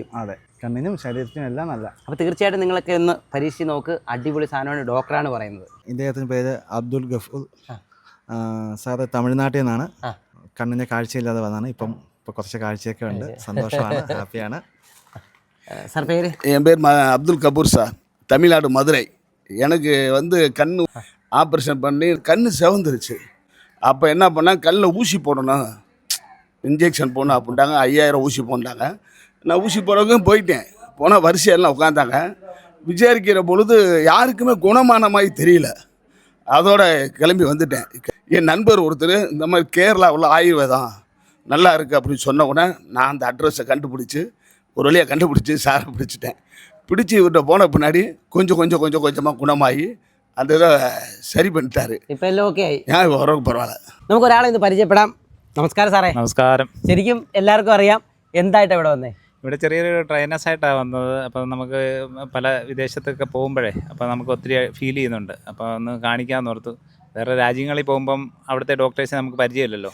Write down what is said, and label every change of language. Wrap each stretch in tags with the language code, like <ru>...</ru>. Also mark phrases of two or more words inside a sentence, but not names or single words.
<ml>അതെ, കണ്ണിനും ശരീരത്തിനും എല്ലാം നല്ല. അപ്പോൾ തീർച്ചയായിട്ടും നിങ്ങളൊക്കെ ഒന്ന് പരീക്ഷിച്ച് നോക്ക്. അടിപൊളി സാധനമാണ്. ഡോക്ടറാണ് പറയുന്നത്. ഇദ്ദേഹത്തിന് പേര് അബ്ദുൽ ഗഫൂർ. സാറ് തമിഴ്നാട്ടിൽ നിന്നാണ്. കണ്ണിന് കാഴ്ചയില്ലാതെ വന്നാണ്. ഇപ്പോൾ കുറച്ച് കാഴ്ചയൊക്കെ ഉണ്ട്. സന്തോഷമാണ്, ഹാപ്പിയാണ്. സാർ പേര്?</ml> <ta>என் பேர் அப்துல் கபூர் சார். தமிழ்நாடு மதுரை. எனக்கு வந்து கண் ஆப்ரேஷன் பண்ணி கண் செவந்துருச்சு. அப்போ என்ன பண்ணால் கண்ணில் ஊசி போடணும், இன்ஜெக்ஷன் போடணும் அப்படின்ட்டாங்க. 5000 ஊசி போட்டாங்க. நான் ஊசி போடுறதுக்கும் போயிட்டேன். போனால் வரிசையெல்லாம் உட்காந்தாங்க. விசாரிக்கிற பொழுது யாருக்குமே குணமான மாதிரி தெரியல. அதோட கிளம்பி வந்துட்டேன். என் நண்பர் ஒருத்தர் இந்த மாதிரி கேரளாவில் ஆயுர்வேதம் நல்லா இருக்குது அப்படின்னு சொன்ன உடனே நான் அந்த அட்ரஸை கண்டுபிடிச்சி ஒரு வழியாக கண்டுபிடிச்சி சாரை பிடிச்சிட்டேன். பிடிச்சி இவர்கிட்ட போன பின்னாடி கொஞ்சமாக குணமாகி அந்த இதை சரி பண்ணிட்டாரு.</ta> <ml>ഇപ്പൊ എല്ലാം ഓക്കെ ആയി.</ml> <ta>ஏன் இப்போ வரவுக்கு பரவாயில்ல.</ta> <ml>നമുക്ക് ഒരാളെ ഇന്ന് പരിചയപ്പെടാം. നമസ്കാരം സാറേ. നമസ്കാരം. ശരിക്കും എല്ലാവർക്കും അറിയാം എന്തായിട്ടാണ് ഇവിടെ വന്നേ? ഇവിടെ ചെറിയൊരു ട്രെയിനേഴ്സായിട്ടാണ് വന്നത്. അപ്പോൾ നമുക്ക് പല വിദേശത്തൊക്കെ പോകുമ്പോഴേ അപ്പോൾ നമുക്ക് ഒത്തിരി ഫീൽ ചെയ്യുന്നുണ്ട്. അപ്പോൾ ഒന്ന് കാണിക്കാമെന്ന് ഓർത്തു. വേറെ രാജ്യങ്ങളിൽ പോകുമ്പം അവിടുത്തെ ഡോക്ടേഴ്സിനെ നമുക്ക് പരിചയമില്ലല്ലോ.</ml>